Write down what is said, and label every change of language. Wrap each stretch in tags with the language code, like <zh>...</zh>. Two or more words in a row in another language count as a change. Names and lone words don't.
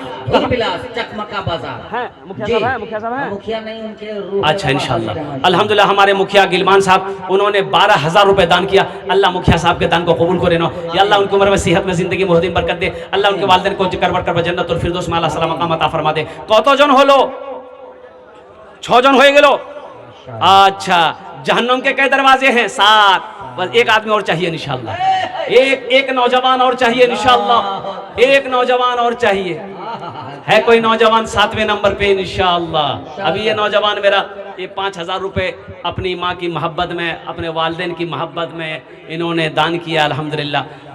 <hi>धुरविलास चकमका बाजार हैं। मुखिया साहब हैं। मुखिया नहीं उनके रूह। अच्छा इंशाअल्लाह। अल्हम्दुलिल्लाह हमारे मुखिया गिलमान साहब उन्होंने 12,000 रुपए दान किया। अल्लाह मुखिया साहब के दान को कबूल करे ना</hi> <ar>يا الله</ar> <hi>उनकी उम्र में, सेहत में, ज़िंदगी में दिन बरकत दे। अल्लाह उनके वालिदैन को करवर जन्नतुल फिरदौस में आला साला मकाम अता फरमा दे।</hi> <sjp>कत जन हलो? 6 जन हो गेलो।</sjp> <hi>अच्छा जहन्नम के कई दरवाजे हैं? 7। बस एक आदमी और चाहिए इंशाअल्लाह। एक नौजवान और चाहिए इंशाअल्लाह। एक नौजवान और चाहिए। है कोई नौजवान 7वें नंबर पे इंशाअल्लाह? अभी ये नौजवान मेरा ये 5,000 रुपए अपनी माँ की मोहब्बत में, अपने वालिदैन की मोहब्बत में इन्होंने दान किया अल्हम्दुलिल्लाह।</hi>